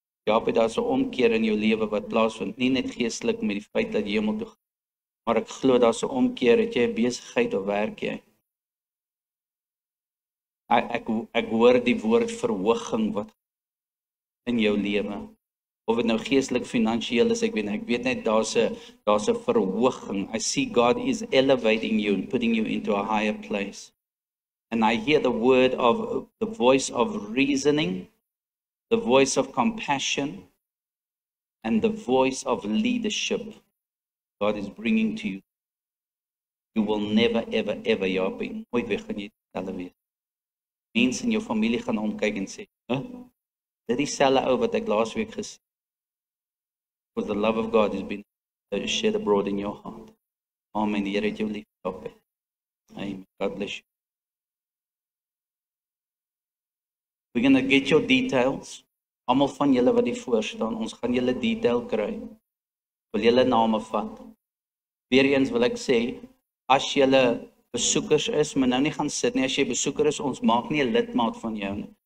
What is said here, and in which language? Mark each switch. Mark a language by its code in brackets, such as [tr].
[af] Japie, daar's 'n omkeer in jou lewe wat plaasvind, nie net geestelik met die feit dat jy hemel toe gaan, maar ek glo daar's 'n omkeer, het jy 'n besigheid of werk jy? Ek hoor die woord verhoging wat in jou lewe. Of dit nou geestelik, finansiëel is, ek weet net daar's 'n verhoging. [en] I see God is elevating you and putting you into a higher place. And I hear the voice of reasoning, the voice of compassion, and the voice of leadership God is bringing to you. You will never, ever, ever, [af] Japie, nooit weer gaan jy dieselfde wees. Mense in jou familie gaan omkyk en sê, dit is dieselfde ou wat ek laasweek gesê. [en] Because the love of God has been shed abroad in your heart. [af] Amen. Die Here het jou lief, Japie. Amen. [en] God bless you. We're going to get your details. [af] Almal van julle wat hier voor staan, ons gaan julle detail kry. Wil julle name vat. Weereens wil ek sê, as julle besoekers is, maar nou nie gaan sit nie, as jy besoeker is, ons maak nie 'n lidmaat van jou nie.